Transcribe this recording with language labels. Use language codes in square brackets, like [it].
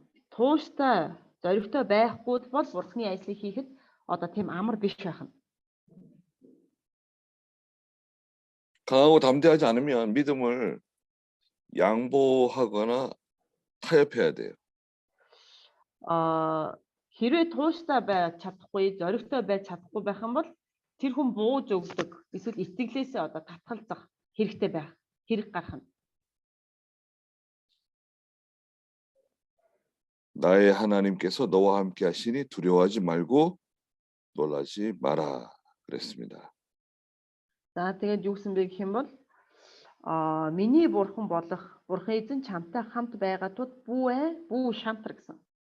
[mn] Тууштай зоригтой байхгүй бол Бурхны ажлыг хийхэд одоо тийм амар биш байх нь. [ko] 강하고 담대하지 않으면 믿음을 양보하거나 타협해야 돼요. [mn] Хэрвээ тууштай байж чадахгүй, зоригтой байж чадахгүй байх юм бол тэр хүн бууж өгдөг, эсвэл итгэлээсээ одоо татгалзах хэрэгтэй байх, хэрэг гарах нь. [ko] 나의 하나님께서 너와 함께 하시니 두려워하지 말고 놀라지 마라 그랬습니다. [mn] За тэгээд юу гэсэн бэ гэх юм бол миний бурхан болох бурхан эзэн чамтай хамт байгаа тул бүү шантар гэсэн.